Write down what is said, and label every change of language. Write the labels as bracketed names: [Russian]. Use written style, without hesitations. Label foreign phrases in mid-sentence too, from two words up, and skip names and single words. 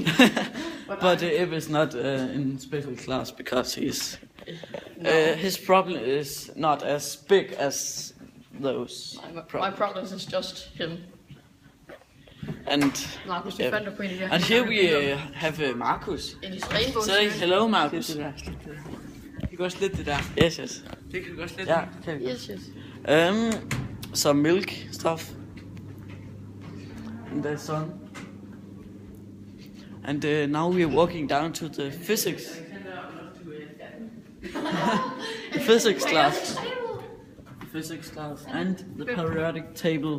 [English] But Eve is not in special class because his problem is not as big as those. My problem is just him. And Marcus, yeah. And here we have Marcus. in his rainbow Say shirt. hello, Marcus. [Danish] Det kan godt slette det der. [English] Yes, yes. [Danish] Det kan du godt slette. [English] Yeah. Okay. Yes, yes. Some milk stuff. And the sun. And now we are walking down to the physics. The physics class. Physics class and the periodic table.